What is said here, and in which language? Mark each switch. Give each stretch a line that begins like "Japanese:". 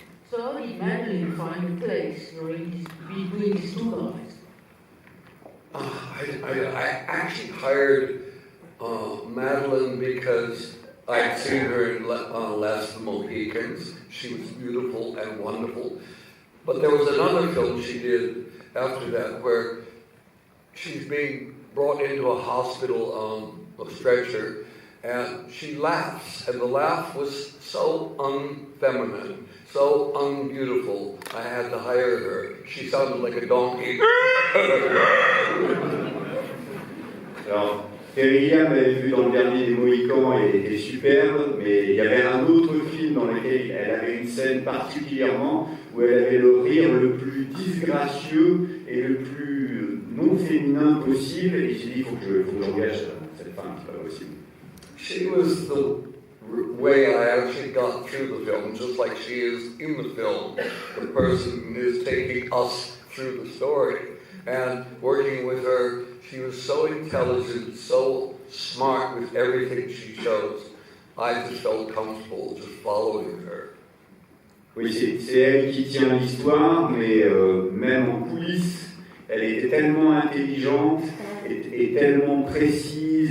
English: So how did Madeline find a place between these two guys? I actually hired Madeline because I'd seen her in Last of the Mohicans. She was beautiful and wonderful. But there was another film she did after that where she's being brought into a hospital on a stretcher and she laughs, and the laugh was so unfeminine, so unbeautiful, I had to hire her. She sounded like a donkey.
French: Alors, Gilliam avait vu dans le dernier des Mohicans et était superbe, mais il y avait un autre film dans lequel elle avait une scène particulièrement où elle avait le rire le plus disgracieux et le plus non féminin possible, et j'ai dit il faut que j'engage cette femme, c'est pas possible.
English: She was the way I actually got through the film, just like she is in the film. The person is taking us through the story. And working with her, she was so intelligent, so smart with everything she chose. I just felt comfortable just following her.
French: Oui, c'est elle qui tient l'histoire, mais même en coulisses, elle était tellement intelligente et tellement précise.